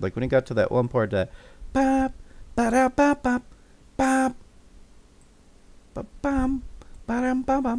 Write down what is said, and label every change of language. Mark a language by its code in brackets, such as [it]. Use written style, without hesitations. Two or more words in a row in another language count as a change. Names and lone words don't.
[en] Like when it got to that one part that bop ba da bop bop bop ba bum ba dum bum bum.